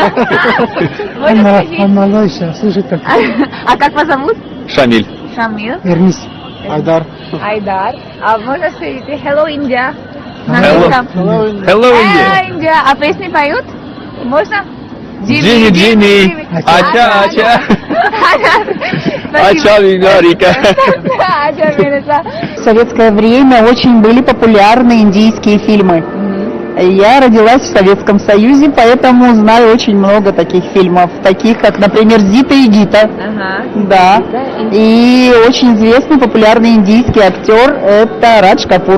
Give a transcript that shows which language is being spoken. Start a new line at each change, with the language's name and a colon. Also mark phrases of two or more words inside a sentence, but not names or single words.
Russian: Можно Он сказать? малой еще, слушай только. А как вас зовут? Шамиль. Шамил. Вернись. Айдар. Айдар. А можно сказать Hello India? На Hello. английском. Hello, Индия. Индия. А песни поют? Можно? Джимми.
Hindi: अच्छा, अच्छा. अच्छा, विगारिका. अच्छा, विगारिका.
Russian: В советское время очень были популярны индийские фильмы. Я родилась в Советском Союзе, поэтому знаю очень много таких фильмов, таких как, например, «Зита и Гита». Ага. Да. И очень известный популярный индийский актер – это Радж Капур.